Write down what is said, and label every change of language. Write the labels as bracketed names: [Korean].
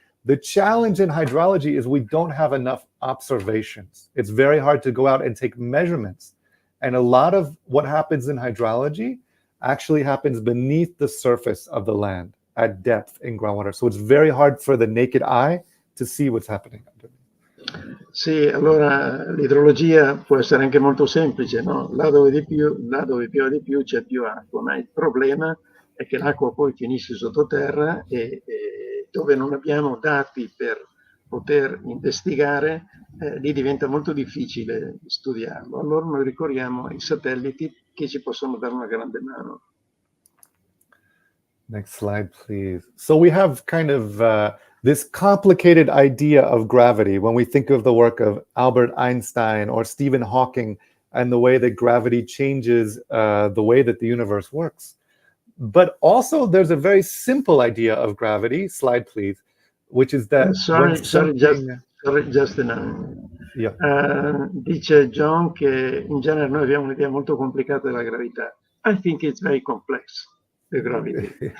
[English] The challenge in hydrology is we don't have enough observations. It's very hard to go out and take measurements. And a lot of what happens in hydrology actually happens beneath the surface of the land at depth in groundwater. So it's very hard for the naked eye to see what's happening underneath. [Italian] Sì, allora l'idrologia può essere anche molto semplice, no? Là dove piove di più c'è più acqua, ma il problema è che l'acqua poi finisce sottoterra e dove non abbiamo dati per poter investigare, lì diventa molto difficile studiarlo. Allora noi ricorriamo ai satelliti che ci possono dare una grande mano. [English] Next slide, please. So we have kind of this complicated idea of gravity when we think of the work of Albert Einstein or Stephen Hawking and the way that gravity changes the way that the universe works. But also there's a very simple idea of gravity, slide please, which is that Sorry, Justin. Yeah. [Italian] Dice John che in genere noi abbiamo un'idea molto complicata della gravità. [English] I think it's very complex, the gravity.